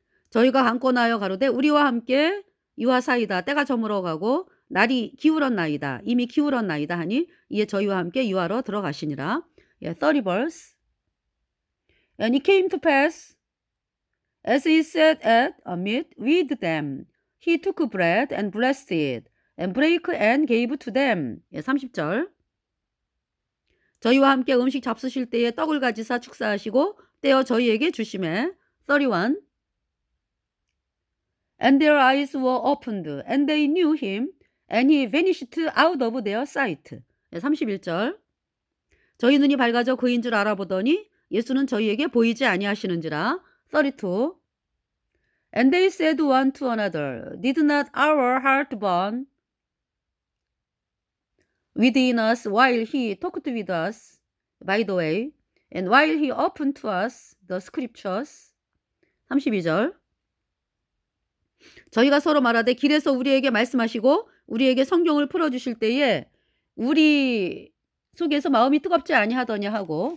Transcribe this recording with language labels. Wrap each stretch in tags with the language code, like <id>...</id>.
<ko>저희가 강권하여 가로되 우리와 함께 유하사이다. 때가 저물어 가고 날이 기울었나이다. 이미 기울었나이다 하니 이에 저희와 함께 유하로 들어가시니라.</ko> <en>30 verse. And it came to pass, as he sat at a meat with them, he took bread and blessed it, and brake and gave to them.</en> <ko>30절. 저희와 함께 음식 잡수실 때에 떡을 가지사 축사하시고 떼어 저희에게 주시매.</ko> <en>31. And their eyes were opened, and they knew him, and he vanished out of their sight.</en> <ko>31절. 저희 눈이 밝아져 그인 줄 알아보더니 예수는 저희에게 보이지 아니하시는지라.</ko> <en>32. And they said one to another, Did not our heart burn within us while he talked with us, by the way, and while he opened to us the scriptures.</en> <ko>32절. 저희가 서로 말하되 길에서 우리에게 말씀하시고 우리에게 성경을 풀어주실 때에 우리 속에서 마음이 뜨겁지 아니하더냐 하고.</ko>